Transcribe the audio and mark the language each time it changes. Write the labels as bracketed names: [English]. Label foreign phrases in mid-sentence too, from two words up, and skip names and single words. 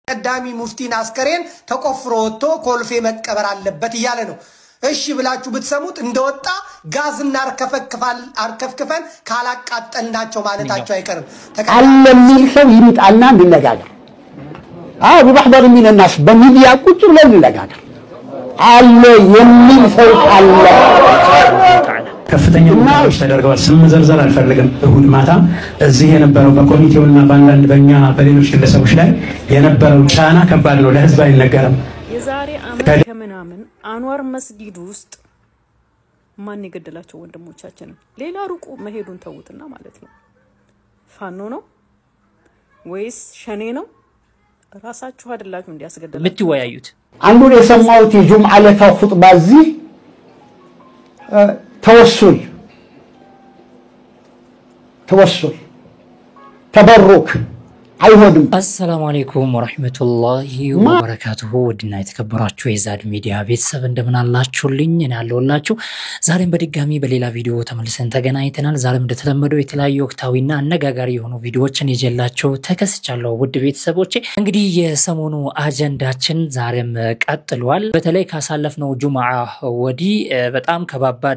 [Amharic] ቀዳሚ ሙፍቲን አስከሬን ተቆፍሮ ወጥቶ ኮልፌ መቀበር አለበት ይያለ ነው እሺ ብላችሁ ብትሰሙት እንደወጣ ጋዝና አርከፍክፈን ካላቃጠልናቸው ማለታቸው አይቀርም አለሚል ሰው ይምጣልና እንነጋገር [Arabic] بمحضر من الناس بميديا [Amharic] ቁጭ ብለን እንነጋገር አለ የሚል ሰው አለ ከፍተኛ ሙታዎች ተደርገዋል ስም ዘርዘር አልፈልግም እሁድ ማታ እዚህ የነበረው በኮሚቴውና ባንዳንድ በእኛ በሌሎች ግለሰቦች ላይ የነበረው ጫና ከባድ ነው ለህዝብ አይነገርም የዛሬ አመት ከመናምን አንዋር መስጊድ ውስጥ ማን ይገደላቸው ወንድሞቻችን ሌላ ሩቁ መሄዱን ተውትና ማለት ነው ፋኖ ነው ወይስ ሸኔ ነው ራሳችሁ አይደላችሁ እንዲያስገደላችሁ ምትወያዩት አንዱ የሰማውት የጁምዓ ለታ ኹጥባ እዚህ [Arabic] توسل تبرك [Amharic] አይሆንም [Arabic] السلام عليكم ورحمة الله وبركاته [Amharic] ودنا የተከበራችሁ የዛድ ሚዲያ ቤተሰብ እንደምን አላችሁልኝ እኔ አለሁላችሁ ዛሬም በድጋሚ በሌላ ቪዲዮ ተመልሰን ተገናኝተናል ዛሬም እንደተለመደው የተለያዩ ወቅታዊና አነጋጋሪ የሆኑ ቪዲዮዎችን ይዤላችሁ ተከስቻለሁ ውድ ቤተሰቦቼ እንግዲህ የሰሞኑ አጀንዳችን ዛሬም ቀጥሏል በተለይ ካሳለፍነው ጁምዓ ወዲ በጣም ከባባድ